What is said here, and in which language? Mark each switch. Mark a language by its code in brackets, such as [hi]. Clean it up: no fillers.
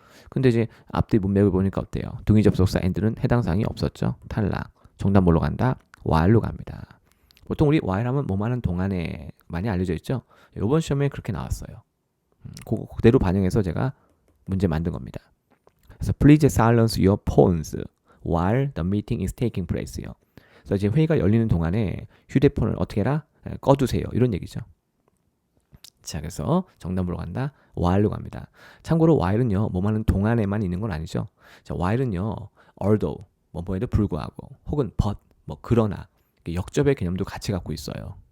[ko] 근데 이제 앞뒤 문맥을 보니까 어때요? 동의 접속사 and는 해당 사항이 없었죠. 탈락. 정답 뭘로 간다? while로 갑니다. 보통 우리 while 하면 뭐만 하는 동안에 많이 알려져 있죠. 이번 시험에 그렇게 나왔어요. 그대로 반영해서 제가 문제 만든 겁니다. 그래서 [en] please silence your phones while the meeting is taking place요. [ko] 그래서 이제 회의가 열리는 동안에 휴대폰을 어떻게 해라? 꺼두세요. 이런 얘기죠. 자, 그래서 정답 보러 간다. while로 갑니다. 참고로 while은요, 뭐하는 동안에만 있는 건 아니죠. 자, while은요, although, 뭐에도 불구하고, 혹은 but, 그러나, 역접의 개념도 같이 갖고 있어요.